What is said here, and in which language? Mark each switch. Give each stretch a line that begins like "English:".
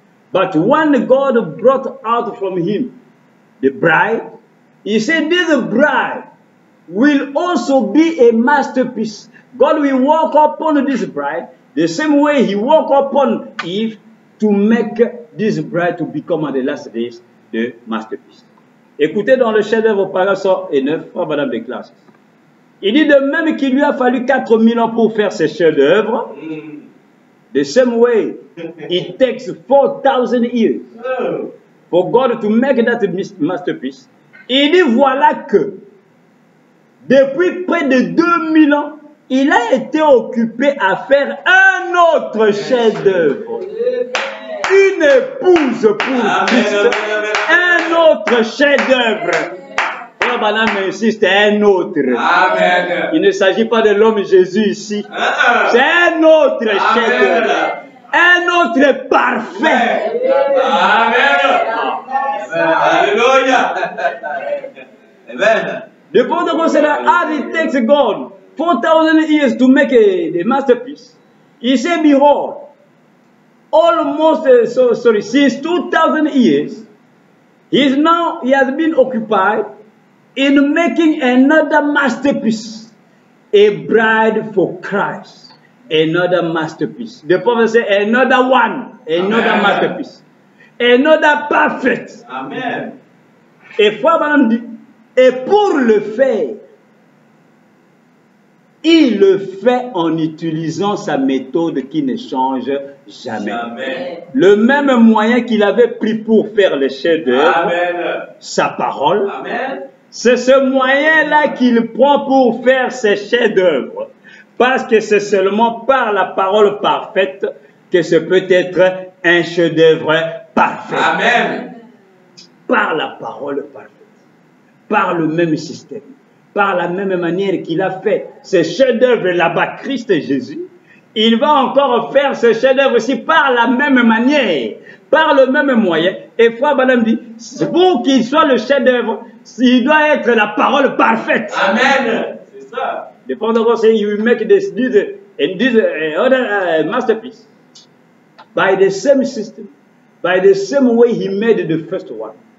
English: But when God brought out from him the bride, he said, this bride will also be a masterpiece. God will walk upon this bride the same way he walked upon Eve to make this bride to become at the last days the masterpiece.
French: Écoutez dans le chef-d'œuvre paragraphe 109, Frère Branham déclare. Il dit de même qu'il lui a fallu 4000 ans pour faire ses chefs-d'œuvre.
English: The same way it takes 4000 years for God to make that masterpiece.
French: Il dit voilà que depuis près de 2000 ans, il a été occupé à faire un autre chef-d'œuvre. Une épouse pour Christ. Un autre chef-d'œuvre. Frère Branham insiste, un autre. Amen. Il ne s'agit pas de l'homme Jésus ici. C'est un autre chef-d'œuvre. Un autre parfait. Amen. Alléluia. Amen.
English: The point of consider as it takes God 4,000 years to make the masterpiece. He said, behold, almost, since 2,000 years, he has been occupied in making another masterpiece, a bride for Christ. another masterpiece. The prophet said, another one, another Amen. masterpiece. Another perfect. Amen.
French: Et Frère Branham dit, et pour le faire, il le fait en utilisant sa méthode qui ne change jamais. Amen. Le même moyen qu'il avait pris pour faire le chef-d'œuvre, Amen. sa parole, Amen. c'est ce moyen-là qu'il prend pour faire ses chefs-d'œuvre. Parce que c'est seulement par la parole parfaite que ce peut être un chef-d'œuvre parfait. Amen. Par la parole parfaite. Par le même système. Par la même manière qu'il a fait ce chef-d'œuvre là-bas, Christ et Jésus, il va encore faire ce chef-d'œuvre aussi par la même manière, par le même moyen. Et Frère Branham dit, pour qu'il soit le chef-d'œuvre, il doit être la parole parfaite. Amen. C'est ça.
English: The Father say, you will make this other masterpiece by the same system, by the same way he made the first one.